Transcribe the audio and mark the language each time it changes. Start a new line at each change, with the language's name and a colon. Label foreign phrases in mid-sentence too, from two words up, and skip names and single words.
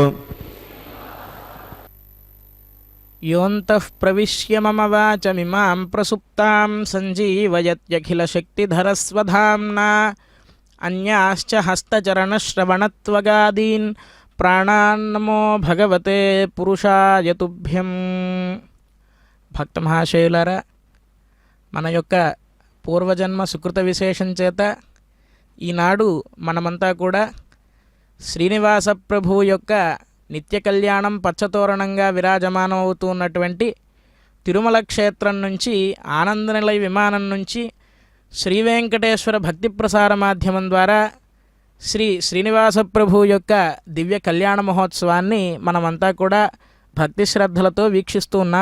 Sanskrit: योऽन्तः प्रविश्य मम वाचमिमां प्रसुप्तां सञ्जीवयत्यखिलशक्तिधरस्वधाम्ना अन्याश्च हस्तचरणश्रवणत्वगादीन् प्राणान्नमो भगवते पुरुषाय तुभ्यं.
Telugu: భక్త మహాశయులారా, మన యొక్క పూర్వజన్మ సుకృత విశేషం చేత ఈనాడు మనమంతా కూడా శ్రీనివాస ప్రభు యొక్క నిత్య కళ్యాణం పచ్చతోరణంగా విరాజమానం అవుతూ ఉన్నటువంటి తిరుమల క్షేత్రం నుంచి ఆనందనిలయ విమానం నుంచి శ్రీ వెంకటేశ్వర భక్తి ప్రసార మాధ్యమం ద్వారా శ్రీ శ్రీనివాస ప్రభు యొక్క దివ్య కళ్యాణ మహోత్సవాన్ని మనమంతా కూడా భక్తి శ్రద్ధలతో వీక్షిస్తూ ఉన్నాం.